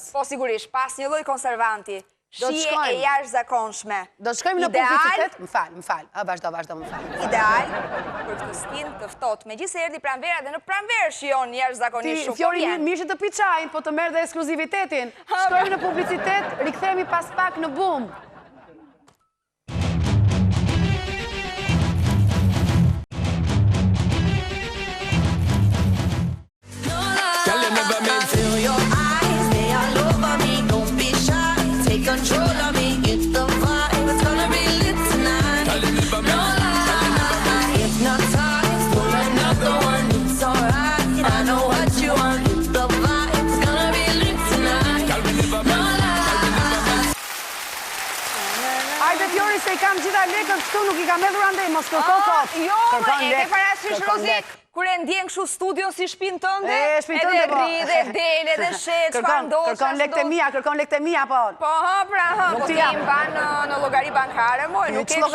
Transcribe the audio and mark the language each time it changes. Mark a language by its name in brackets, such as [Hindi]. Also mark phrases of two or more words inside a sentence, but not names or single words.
[Albanian] Po sigurisht, pas një lloj konservanti. Shije e jashtëzakonshme. Do të shkojmë në publicitet? Më fal. Vazhdo, më fal. Ideal për këtë stinë të ftohtë. Megjithëse erdhi pranvera dhe në pranverë shijon jashtëzakonisht shumë. Fjori, mirë që të pi çajin, po të merr dhe ekskluzivitetin. Shkojmë në publicitet, rikthehemi pas pak në Bum. [English] Control of me, get the vibe. It's gonna be lit tonight. No lie, hypnotize. Pull another one, it's alright. I know what you want. Get the vibe. It's gonna be lit tonight. No lie. [Albanian] Ajde Fjori se I kam gjitha lekët këtu, nuk I kam hedhur andej, mos kërko kot. Jo, e ke parasysh Rozi, kur e ndjen kështu studio si shtëpinë tënde, edhe rri dhe del edhe shet, çfarë ndodh. Kërkon lekët e mia, po. Po, po ti im ban në llogari bankare, moj, nuk ke